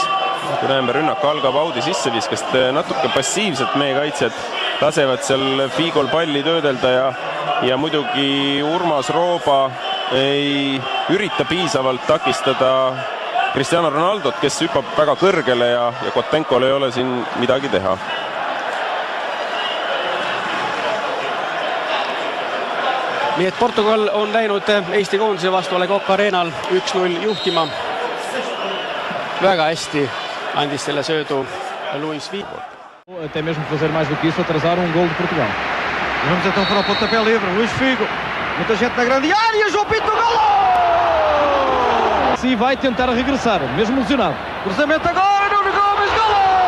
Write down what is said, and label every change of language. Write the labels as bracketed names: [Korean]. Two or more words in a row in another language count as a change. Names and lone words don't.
[Estonian] Kui näeme, rünnak algab Audi sisseviskast, natuke passiivselt meie kaitsjad lasevad seal Figol palli töödelda ja muidugi Urmas Rooba ei ürita piisavalt takistada Cristiano Ronaldot, kes hüppab väga kõrgele ja Kotenkol ei ole siin midagi teha. Nii et Portugal on läinud Eesti koondise vastu A Le Coq Arenal 1-0 juhtima. Väga hästi andis selle söödu Luis Figo. [Portuguese] Até mesmo fazer mais do que isso, atrasar gol de Portugal. Vamos então para o pontapé livre, Luis Figo. Muita gente na grande área, João Pinto, golo! Sim, vai tentar regressar, mesmo lesionado. Cruzamento agora, Nuno Gomes, golo!